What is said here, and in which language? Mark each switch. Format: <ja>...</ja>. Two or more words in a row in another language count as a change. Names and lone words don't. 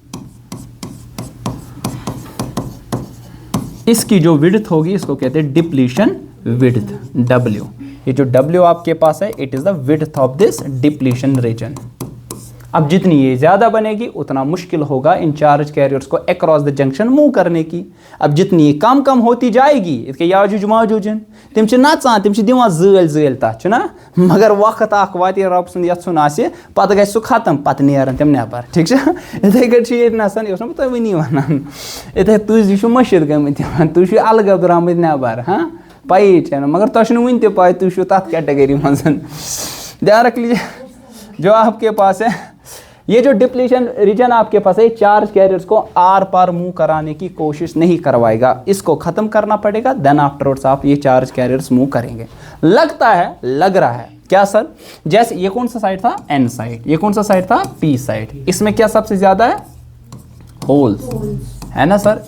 <hi>इसकी जो विड्थ होगी इसको कहते हैं</hi> <en>depletion width,</en> <hi>W। ये जो W आपके पास है</hi> <en>it is the width of this depletion region.</en> <hi>अब जितनी ये ज़्यादा बनेगी उतना मुश्किल होगा इन</hi> <en>charge carriers</en> <hi>को</hi> <en>across the junction</en> <hi>मूव करने की। अब जितनी ये कम कम होती जाएगी इसके</hi> <ks>याजूज माजूजन तिम छ नचान, तिम छ दिवान ज़ैल ज़ैल तथ ना, मगर वक्त अख वाति रब सुंद यत्सुन आसे पत गए सु खत्म, पत नेरन तिम नेबर, ठीक छ। इथे कट ये नसन यो तो वनी वनान इथे तुझ छु मस्जिद गमत तु छु अलग द्रामत नेबर, हां पाई छ, मगर तश वन ते पाई तु छु तथ कैटेगरी मंजन।</ks> <hi>ध्यान रख लीजिए जो आपके पास है ये जो</hi> <en>depletion region</en> <hi>आपके पास है</hi> <en>charge carriers</en> <hi>को आर पार मूव कराने की कोशिश नहीं करवाएगा, इसको खत्म करना पड़ेगा।</hi> <en>then afterwards</en> <hi>आप ये</hi> <en>charge carriers</en> <hi>मूव करेंगे। लगता है, लग रहा है क्या सर, जैसे ये कौन सा साइड था</hi> <en>n side,</en> <hi>ये कौन सा साइड था</hi> <en>p side,</en> <hi>इसमें क्या सबसे ज्यादा है होल्स, है ना सर।</hi>